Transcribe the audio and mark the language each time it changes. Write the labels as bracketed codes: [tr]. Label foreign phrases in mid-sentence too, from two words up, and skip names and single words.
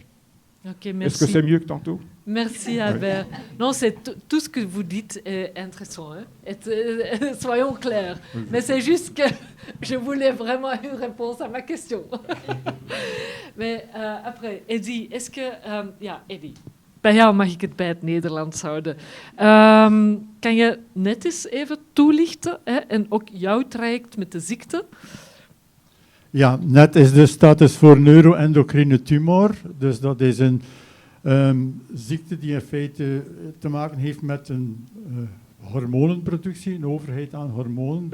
[fr] Okay, merci. Est-ce que c'est mieux que tantôt? Merci Albert. Non, tout ce que vous dites est intéressant, hein? Soyons clairs. Oui. Mais c'est juste que je voulais vraiment une réponse à ma question. Mais après, Eddie, est-ce que... [nl] Eddie, bij jou mag ik het bij het Nederlands houden. Kan je net eens even toelichten en ook jouw traject met de ziekte? Ja, NET is de status voor neuroendocrine tumor. Dus dat is een ziekte die in feite te maken heeft met een hormonenproductie, een overheid aan hormonen.